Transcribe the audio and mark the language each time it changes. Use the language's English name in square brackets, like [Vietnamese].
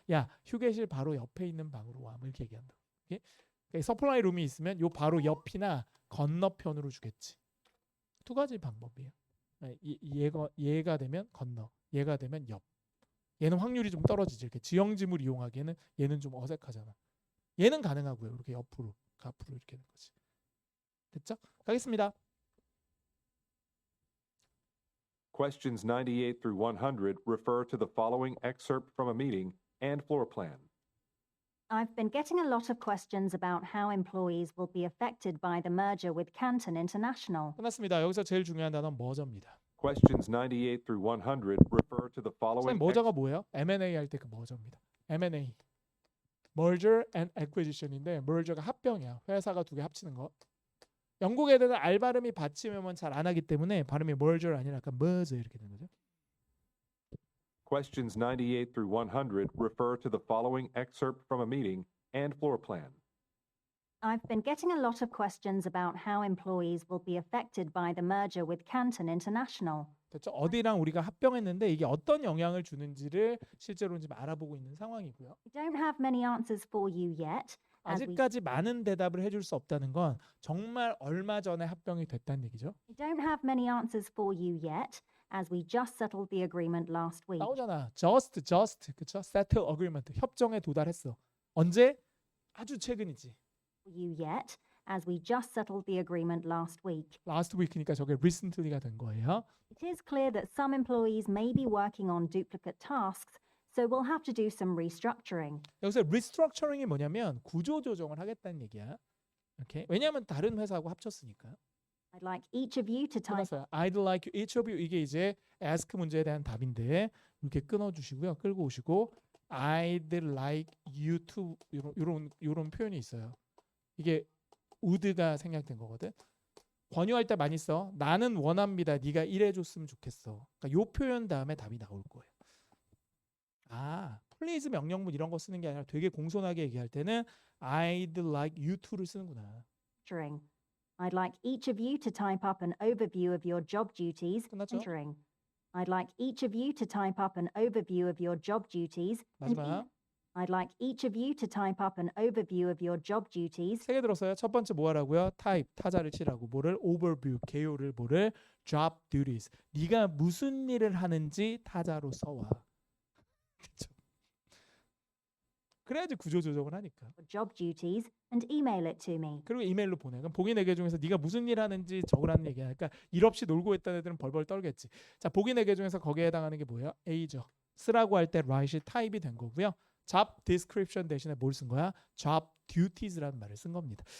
[Korean] 야 휴게실 바로 옆에 있는 방으로 와. 뭐 이렇게 얘기한다고. 그러니까 서플라이 룸이 있으면 요 바로 옆이나 건너편으로 주겠지. 두 가지 방법이에요. 얘가 되면 건너, 얘가 되면 옆. 얘는 확률이 좀 떨어지지. 이렇게 지형지물 이용하기에는 얘는 좀 어색하잖아. 얘는 가능하고요. 이렇게 앞으로 이렇게 되는 거지. 됐죠? 가겠습니다. [English] Questions 98 through 100 refer to the following excerpt from a meeting and floor plan. I've been getting a lot of questions about how employees will be affected by the merger with Canton International. [Korean] 끝났습니다. 여기서 제일 중요한 단어는 머저입니다. [English] Questions 98 through 100 refer to the following. [Korean] 선생님 머저가 뭐예요? M&A 할 때 그 머저입니다. [English] M&A. [Korean] Merger and Acquisition 인데 merger가 합병이야. 회사가 두 개 합치는 거. 영국 애들은 알 발음이 받침이면 잘 안 하기 때문에 발음이 merger 아니라 약간 merger 이렇게 되는 거죠. [English] Questions 98 through 100 refer to the following excerpt from a meeting and floor plan. I've been getting a lot of questions about how employees will be affected by the merger with Canton International. [Korean] 됐죠? 어디랑 우리가 합병했는데 이게 어떤 영향을 주는지를 실제로 지금 알아보고 있는 상황이고요. [English] I don't have many answers for you yet. As we [Korean] 아직까지 많은 대답을 해줄 수 없다는 건 정말 얼마 전에 합병이 됐다는 얘기죠. [English] don't have many answers for you yet, as we just settled the agreement last week. [Korean] 나오잖아. just, 그쵸? settle agreement, 협정에 도달했어. 언제? 아주 최근이지. [English] You yet, as we just settled the agreement last week. [Korean] last week니까 저게 recently가 된 거예요. [English] It is clear that some employees may be working on duplicate tasks, so we'll have to do some restructuring. [Korean] 여기서 restructuring이 뭐냐면 구조 조정을 하겠다는 얘기야. 오케이? 왜냐하면 다른 회사하고 합쳤으니까. [English] I'd like each of you to type [Korean] 끝났어요. I'd like each of you 이게 이제 ask 문제에 대한 답인데 이렇게 끊어주시고요. 끌고 오시고 I'd like you to 이런 표현이 있어요. 이게 would가 생략된 거거든. 권유할 때 많이 써. 나는 원합니다. 네가 이래줬으면 좋겠어. 그러니까 요 표현 다음에 답이 나올 거예요. 아, please 명령문 이런 거 쓰는 게 아니라 되게 공손하게 얘기할 때는 I'd like you to 를 쓰는구나. [English] restructuring. I'd like each of you to type up an overview of your job duties. [Korean] 끝났죠? [English] Entering. I'd like each of you to type up an overview of your job duties. and [Korean] 마지막 [English] I'd like each of you to type up an overview of your job duties. [Korean] 세 개 들었어요. 첫 번째 뭐 하라고요? 타입 타자를 치라고. 뭐를 overview 개요를 뭐를 job duties. 네가 무슨 일을 하는지 타자로 써와. 그렇죠? 그래야지 구조 조정을 하니까. [English] Your job duties and email it to me. [Korean] 그리고 이메일로 보내. 그럼 보기 4개 중에서 네가 무슨 일 하는지 적으라는 얘기야. 그러니까 일 없이 놀고 있다는 애들은 벌벌 떨겠지. 자, 보기 4개 중에서 거기에 해당하는 게 뭐예요? A죠. 쓰라고 할 때 write이 타입이 된 거고요. job description 대신에 뭘 쓴 거야? job duties라는 말을 쓴 겁니다.